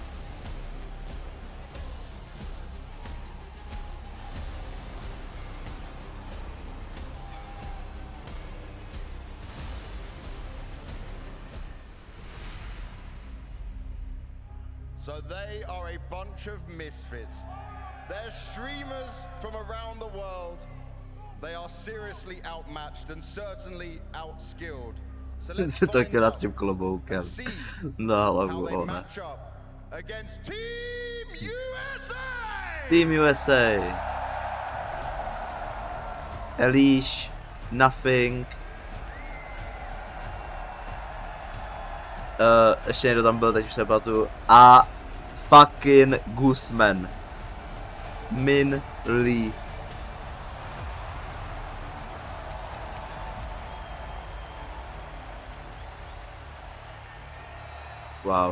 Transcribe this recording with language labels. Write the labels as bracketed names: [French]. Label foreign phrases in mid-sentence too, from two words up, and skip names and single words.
[English] So they are a bunch of misfits. They're streamers from around the world. They are seriously outmatched and certainly outskilled. So let's [Czech] Si to [English] find [Czech] chtěla [English] out [Czech] s tím kloboukem. [English] and see [Czech] Na [English] how [Czech] hlavu, [English] they [Czech] ona. [English] match up against Team USA! Team USA. Elish, Nothing. [Czech] Ještě někdo tam byl, teď už se pamatuju. A fucking Guzman. Min Lee. [English] Wow.